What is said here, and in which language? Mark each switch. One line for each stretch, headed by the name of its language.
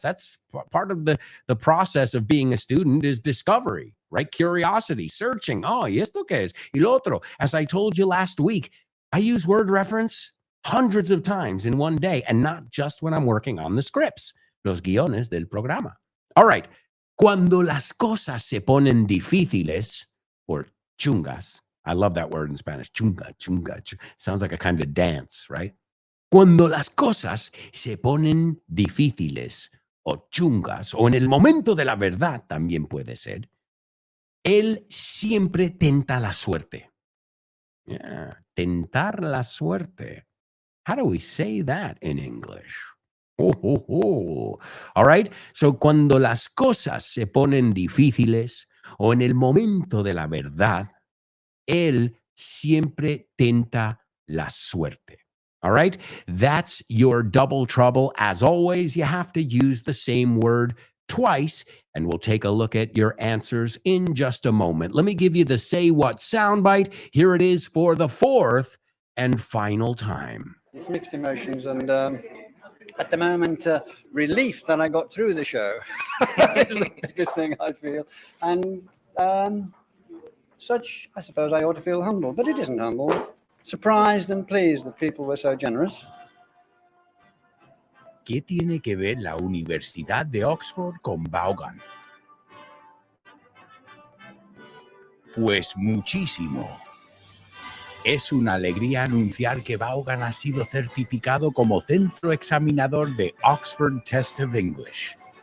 English: That's part of the process of being a student is discovery, right? Curiosity, searching. Oh,
Spanish: ¿y esto qué es? Y lo otro.
English: As I told you last week, I use word reference hundreds of times in one day, and not just when I'm working on the scripts,
Spanish: los guiones del programa.
English: All right.
Spanish: Cuando las cosas se ponen difíciles, or chungas.
English: I love that word in Spanish. Chunga. Sounds like a kind of dance, right?
Spanish: Cuando las cosas se ponen difíciles o chungas, o en el momento de la verdad también puede ser, él siempre tenta la suerte. Yeah, tentar la suerte.
English: How do we say that in English? All right.
Spanish: So, cuando las cosas se ponen difíciles o en el momento de la verdad, él siempre tenta la suerte.
English: All right. That's your double trouble. As always, you have to use the same word twice, and we'll take a look at your answers in just a moment. Let me give you the Say What soundbite. Here it is for the fourth and final time. It's mixed emotions, and at the moment, relief that I got through the show is the biggest thing I feel. And such, I suppose I ought to feel humble, but it isn't humble. Surprised and pleased that people were so generous.
Spanish: ¿Qué tiene que ver la Universidad de Oxford con Vaughan? Pues muchísimo. Es una alegría anunciar que Vaughan ha sido certificado como centro examinador de Oxford Test of English.